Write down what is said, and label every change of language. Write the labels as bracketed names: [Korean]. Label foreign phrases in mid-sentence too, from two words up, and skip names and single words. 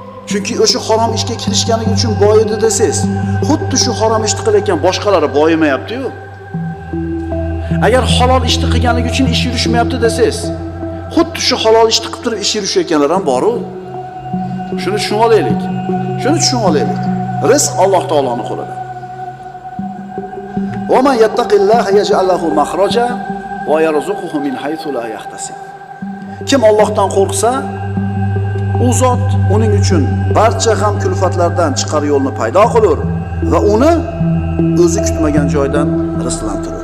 [Uzbek] Chunki o'sha harom ishga kirishganligi uchun boyidi desangiz, xuddi shu harom ishni qilayotgan boshqalari boyimayapti-yu. Agar halol ishni qilganligi uchun ish yurishmayapti desangiz, xuddi shu halol ishni qilib turib ish yurishayotganlar ham bor-u. Shuni tushunib olaylik. Shuni tushunib olaylik. Rizq Alloh taoloning qo'lida. [Arabic] "ومن يتق الله يجعل له مخرجا ويرزقه من حيث لا يحتسب." [Uzbek] Kim Allohdan qo'rqsa, u zot uning uchun barcha g'am kulfatlardan chiqar yo'lni paydo qilur va uni o'zi kutmagan joydan rizqlantirur.